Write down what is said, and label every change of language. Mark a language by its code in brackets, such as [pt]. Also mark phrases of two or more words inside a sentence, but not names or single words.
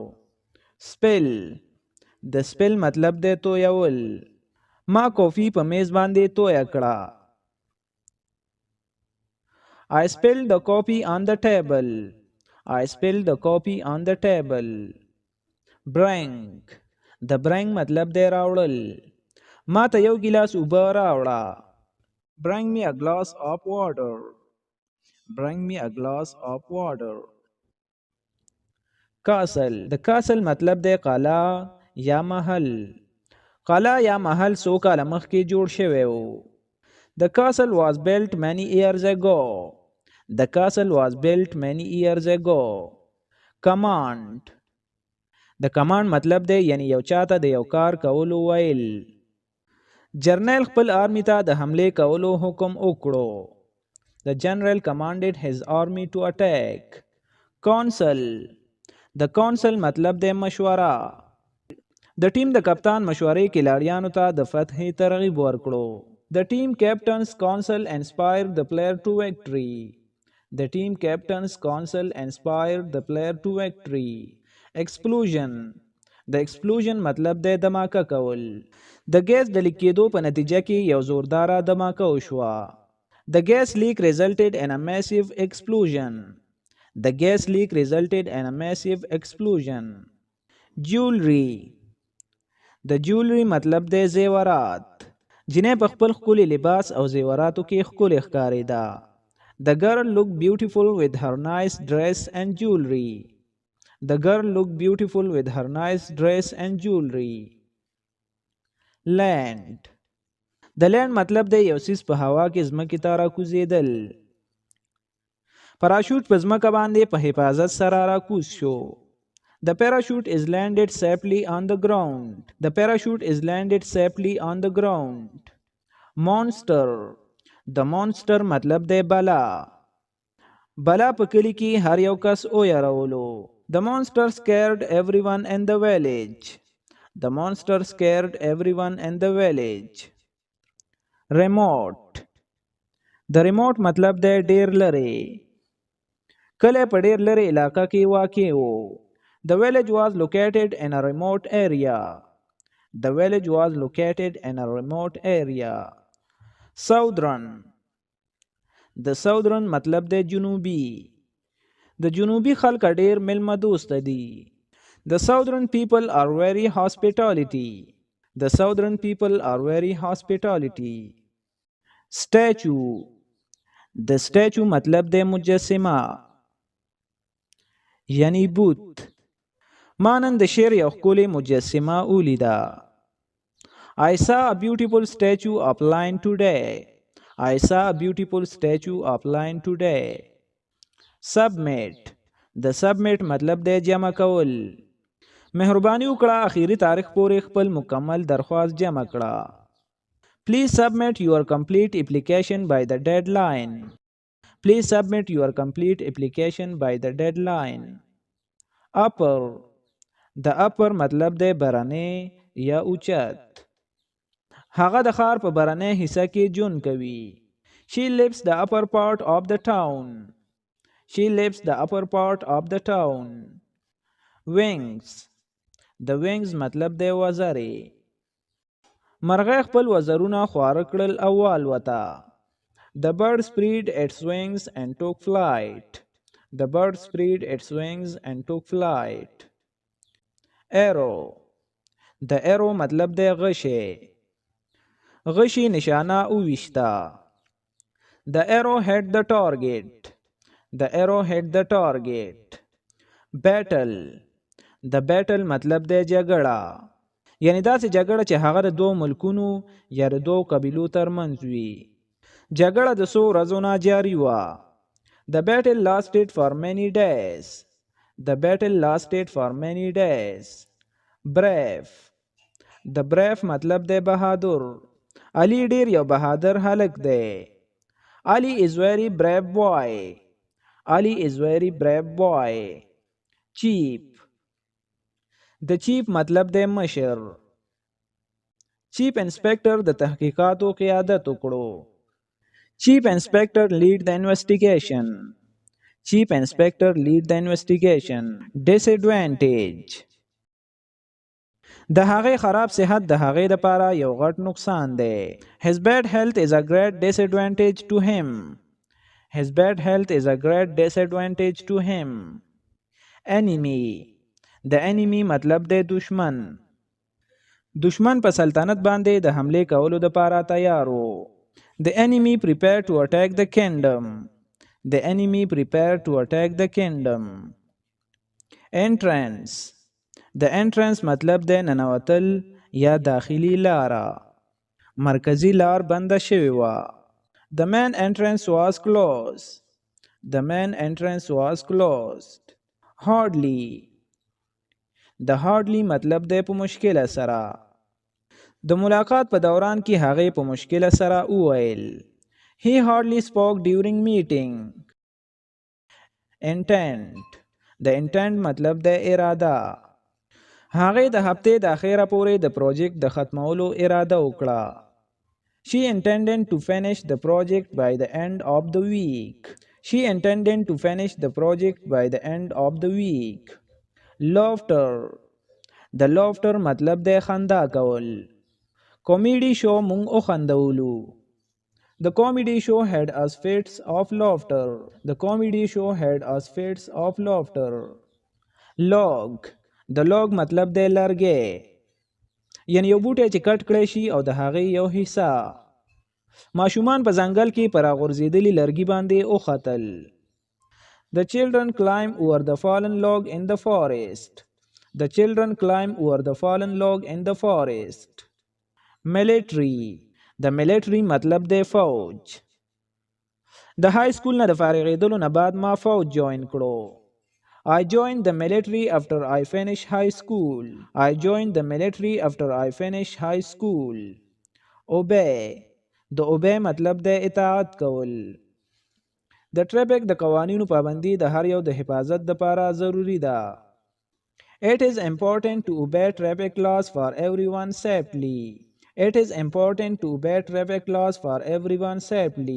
[en] Spill. The spill [ps] مطلب دی تویول. ما کافی په میز باندې تویه کړه. [en] I spilled the coffee on the table. I spilled the coffee on the table. Bring. The bring [ps] مطلب دی راوړل. ما ته یو ګیلاس اوبه راوړه. [en] Bring me a glass of water. Bring me a glass of water. Castle. The castle [ps] مطلب دی قلعه یا محل. قلعه یا محل څو کاله مخکې جوړ شوی و. [en] The castle was built many years ago. The castle was built many years ago. Command. The command [ps] مطلب دی یعنی یو چاته د یو کار کولو ویل. جرنیل خپل آرمی ته د حمله کولو حکم وکړو. [en] The general commanded his army to attack. Council. The council [ps] مطلب دی مشوره. د ټیم د کپتان مشورې کلاړیانو ته د فتحې ترغیب ورکړو. [en] The team captain's counsel inspired the player to victory. The team captain's counsel inspired the player to victory. Explosion. The explosion [ps] مطلب دی دماکه کول. د ګیس د لیک کېدو په نتیجه کې یو زورداره دماکه وشوه. [en] The gas leak resulted in a massive explosion. The gas leak resulted in a massive explosion. Jewelry. [ps] د جولری مطلب دی زیورات. جنې په خپل ښکلي لباس او زیوراتو کې ښکلې ښکارېده. [en] The girl looked beautiful with her nice dress and jewelry. The girl looked beautiful with her nice dress and jewelry. Land. [ps] د لینډ مطلب دی یو څیز په هوا کې ځمکې ته راکوزېدل. پراشوټ په ځمکه باندې په حفاظت سره راکوز شو. [en] The parachute is landed safely on the ground. The parachute is landed safely on the ground. Monster. The monster [ps] مطلب دی بلا. بلا په کلی کې هر یو کس ویرولو. [en] The monster scared everyone in the village. The monster scared everyone in the village. Remote. The remote [ps] مطلب دی ډیر لري. کلی په ډیر لري علاقه کې واقع و. [en] The village was located in a remote area. The village was located in a remote area. Southern. The southern [ps] مطلب دی جنوبی. د جنوبی خلک ډیر میلمه دوست دي. [en] The southern people are very hospitality. The southern people are very hospitality. Statue. The statue [ps] مطلب دی مجسمه یعنی بوت. ما نن د شعر یو ښکلې مجسمه ولیده. [en] I saw a beautiful statue of lion today. I saw a beautiful statue of lion today. [ps] Submit. د submit مطلب دی جمع کول. مهرباني وکړه اخیری تاریخ پورې خپل مکمل درخواست جمع کړه. [en] Please submit your complete application by the deadline. Please submit your complete application by the deadline. Upper. [ps] د upper مطلب دی برنی یا اوچت. هغه د ښار په برنی حصہ کې ژوند کوي. [en] She lives the upper part of the town. She lives the upper part of the town. [ps] Wings. د wings مطلب دی وزرې. مرغۍ خپل وزرونه خواره کړل او والوته. [en] The bird spread its wings and took flight. The bird spread its wings and took flight. Arrow. [ps] د arrow مطلب دی غشی. غشی نشانه اوویشته. [en] The arrow hit the target. The arrow hit the target. [ps] Battle. د battle مطلب دی جګړه. یعنی داسې جګړه چې هغه د دوه ملکونو یا د دوه قبیلو ترمنځ وي. جګړه د څو ورځو نه جاري وه. [en] The battle lasted for many days. The battle lasted for many days. Brave. [ps] د brave مطلب دی بهادر. علي ډیر یو بهادر هلک دی. [en] Ali is very brave boy. Ali is very brave boy. Cheap. [ps] د چیف مطلب د مشر. [en] Chief inspector [ps] د تحقیقاتو قیادت وکړو. [en] Chief inspector lead the investigation. Chief inspector lead the investigation. ډیس ایڈوانټیج. [ps] د هغې خراب صحت د هغې دپاره یو غټ نقصان دی. [en] His bad health is a great disadvantage to him. His bad health is a great disadvantage to him. Enemy. [ps] د enemy مطلب دی دشمن. دشمن په سلطنت باندې د حملې کولو دپاره تیار و. [en] The enemy prepared to attack the kingdom. The enemy prepared to attack the kingdom. Entrance. [ps] د entrance مطلب دی ننوتل یا داخلي لاره. مرکزي لار بنده شوې وه. [en] The main entrance was closed. The main entrance was closed. Hardly. [ps] د hardly مطلب دی په مشکله سره. د ملاقات په دوران کې هغې په مشکله سره وویل. [en] He hardly spoke during meeting. Intent. [ps] د intent مطلب دی اراده. هغې د هفتې د اخیره پورې د پروجیکټ د ختمولو اراده وکړه. [en] She intended to finish the project by the end of the week. She intended to finish the project by the end of the week. Laughter. [ps] د laughter مطلب دی خندا کول. کامیډي شو مونږ وخندولو. [en] The comedy show had us fits of laughter. The comedy show had us fits of laughter. Log. [ps] د log مطلب دی لرګی. یعنی یو بوټی چې کټ کړی شي او د هغې یو حصه. ماشومان په ځنګل کې پر راغورځېدلي لرګي باندې وختل. [en] The children climb over the fallen log in the forest. The children climb over the fallen log in the forest. [ps] Military. د military مطلب دی فوج. د [en] high school [ps] نه د فارغېدلو نه بعد ما فوج جوین کړو. [en] I joined the military after I finished high school. I joined the military after I finished high school. [ps] Obey. د obey مطلب دی اطاعت کول. د ټریفک د قوانینو پابندي د هر یو د حفاظت دپاره ضروری ده. [en] It is important to obey traffic laws for everyone safely. It is important to obey traffic laws for everyone safely.